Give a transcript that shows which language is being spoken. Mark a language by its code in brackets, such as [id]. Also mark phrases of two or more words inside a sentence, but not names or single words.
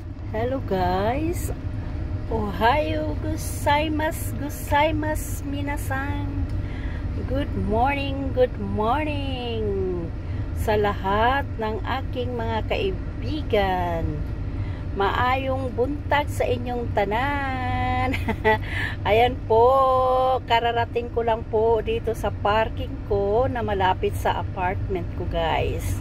[en] Hello guys, [ja] おはようございます、ございます皆さん. [en] Good morning [tl] sa lahat ng aking mga kaibigan. [ceb] Maayong buntag sa inyong tanan. [tl] Ayan po, kararating ko lang po dito sa parking ko na malapit sa apartment ko guys.